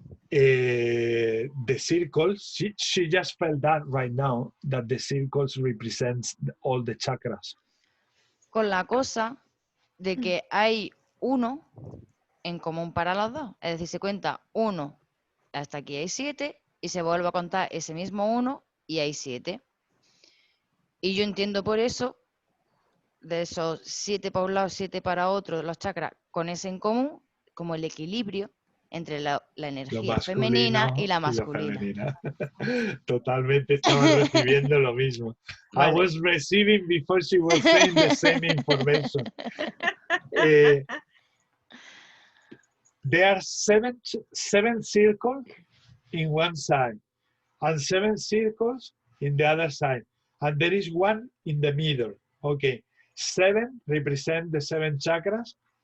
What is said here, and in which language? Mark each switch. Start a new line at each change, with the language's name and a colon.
English: The circles, she just felt that right now, that the circles represents all the chakras.
Spanish: Con la cosa de que hay uno en común para los dos. Es decir, se cuenta 1, hasta aquí hay 7, y se vuelve a contar ese mismo 1 y hay 7. Y yo entiendo por eso, de esos 7 para un lado, 7 para otro, los chakras, con ese en común, como el equilibrio entre la energía femenina y la masculina. Totalmente estamos recibiendo lo mismo.
English: Vale. I was receiving before she was saying the same information. There are seven circles in one side and 7 circles in the other side. And there is one in the middle. Okay. 7 represent the 7 chakras.